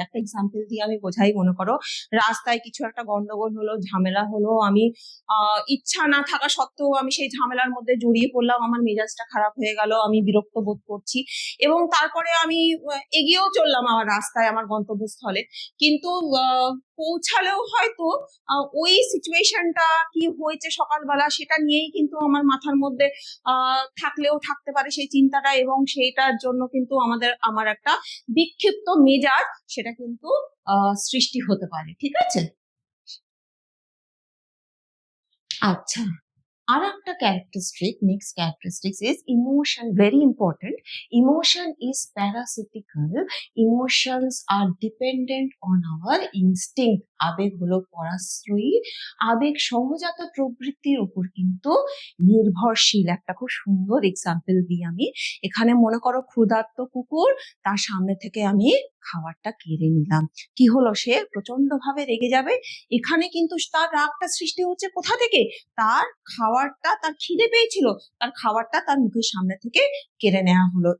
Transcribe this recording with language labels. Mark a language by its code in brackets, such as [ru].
[bn] একটা এক্সাম্পল দিয়ে আমি বোঝাই। মনে করো রাস্তায় কিছু একটা গন্ডগোল হলো, ঝামেলা হলো, আমি ইচ্ছা না থাকা সত্ত্বেও আমি সেই ঝামেলার মধ্যে জড়িয়ে পড়লাম, আমার মেজাজটা খারাপ হয়ে গেল, আমি বিরক্ত বোধ করছি, এবং তারপরে আমি এগিয়েও চললাম আমার রাস্তায়, আমার গন্তব্যস্থলে, কিন্তু পৌঁছালেও হয়তো ওই সিচুয়েশনটা কি হয়েছে সকালবেলা সেটা নিয়েই কিন্তু আমার মাথার মধ্যে থাকলেও থাকতে পারে সেই চিন্তাটা, এবং সেইটার জন্য কিন্তু আমার একটা বিক্ষিপ্ত মেজাজ সেটা কিন্তু সৃষ্টি হতে পারে। ঠিক আছে? আচ্ছা, আর একটা [en] next characteristics is emotion, very important. Emotion is parasitical. Emotions are dependent on our instinct. [bn] আবেগ হলো পরাশ্রয়ী। আবেগ সহজাত প্রবৃত্তির উপর কিন্তু নির্ভরশীল। একটা খুব সুন্দর এক্সাম্পল দিই আমি। এখানে মনে করো ক্ষুধার্ত কুকুর, তার সামনে থেকে আমি খাবারটা কেড়ে নিলাম, কি হলো, সে প্রচন্ড ভাবে রেগে যাবে। এখানে কিন্তু তার রাগটা সৃষ্টি হচ্ছে কোথা থেকে? তার খাবারটা, তার খিদে পেয়েছিল, তার খাবারটা তার মুখের সামনে থেকে কেড়ে নেওয়া হলো।